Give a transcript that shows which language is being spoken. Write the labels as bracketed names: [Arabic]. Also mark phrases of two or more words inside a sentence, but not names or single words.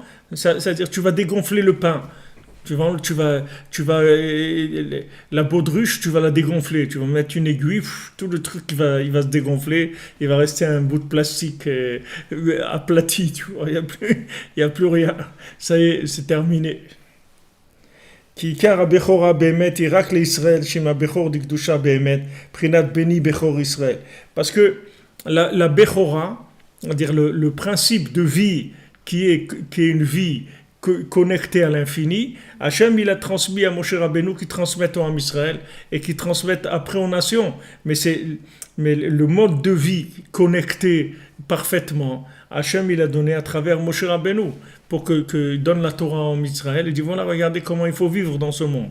[French] C'est-à-dire tu vas dégonfler le pain. La baudruche, tu vas la dégonfler. Tu vas mettre une aiguille, tout le truc il va se dégonfler. Il va rester un bout de plastique aplati. Tu vois, il y a plus rien. Ça y est, c'est terminé. [Hebrew] כי עיקר הבכורה באמת היא רק לישראל, שם הבכור דקדושה באמת, בחינת בני בכור ישראל. [French] Parce que la Bechora, c'est-à-dire le principe de vie qui est une vie connecté à l'infini, Hachem il a transmis à Moshe Rabbeinu qui transmet au [Hebrew] עם ישראל [French] et qui transmet après aux nations. Mais le mode de vie connecté parfaitement, Hachem il a donné à travers Moshe Rabbeinu pour que donne la Torah au [Hebrew] עם ישראל [French] et dit voilà, regardez comment il faut vivre dans ce monde.